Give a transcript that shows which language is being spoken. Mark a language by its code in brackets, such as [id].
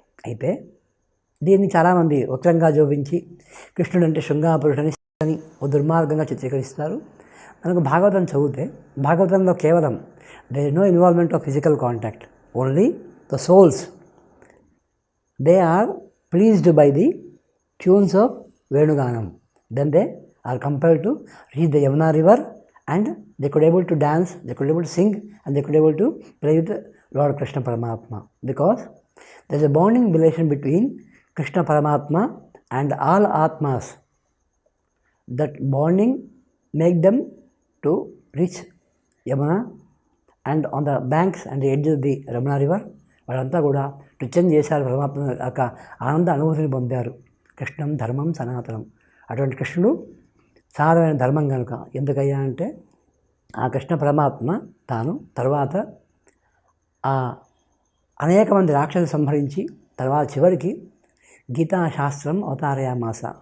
[te] అయితే దీన్ని చాలామంది వక్రంగా జోపించి కృష్ణుడు అంటే శృంగాపురుషుడని అని ఓ దుర్మార్గంగా చిత్రీకరిస్తారు. మనకు భాగవతం చదివితే భాగవతంలో కేవలం [en] There is no involvement of physical contact, only the souls they are pleased by the tunes of Venuganam. Then they are compelled to reach the Yamuna river and they could able to dance, they could able to sing and they could able to play with Lord Krishna Paramatma, because there is a bonding relation between Krishna Paramatma and all Atmas. That bonding make them to reach Yamuna and on the banks and the edges of the Yamuna river [te] వాళ్ళంతా కూడా నృత్యం చేశారు, పరమాత్మ యొక్క ఆనంద అనుభూతిని పొందారు. కృష్ణం ధర్మం సనాతనం, అటువంటి కృష్ణుడు సారమైన ధర్మం కనుక. ఎందుకయ్యా అంటే ఆ కృష్ణ పరమాత్మ తాను తర్వాత అనేక మంది రాక్షసులు సంహరించి తర్వాత చివరికి గీతాశాస్త్రం అవతారయామాస.